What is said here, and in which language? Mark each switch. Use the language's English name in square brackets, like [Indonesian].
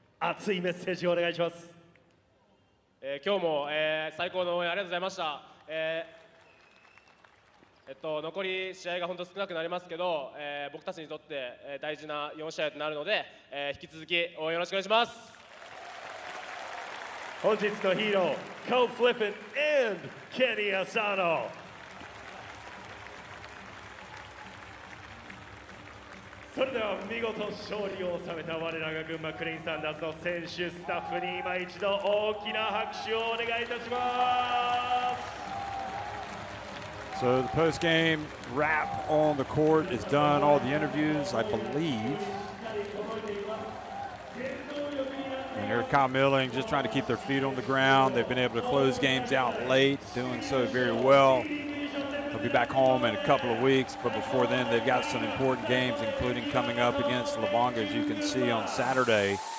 [Japanese] 熱いメッセージをお願いします。今日も、最高の応援ありがとうございました。残り試合が本当少なくなりますけど、僕たちにとって、大事な4試合となるので、引き続き応援よろしくお願いします。本日のヒーロー、Code Flippin' and Kenny Asano。それでは見事勝利を収めた我らが群馬クレインサンダースの選手スタッフに今一度大きな拍手をお願いいたします。 [English] So the post-game wrap on the court is done. All the interviews, I believe. And Eric Kyle Milling just trying to keep their feet on the ground. They've been able to close games out late, doing so very well. They'll be back home in a couple of weeks, but before then they've got some important games, including coming up against Lubanga, as you can see on Saturday.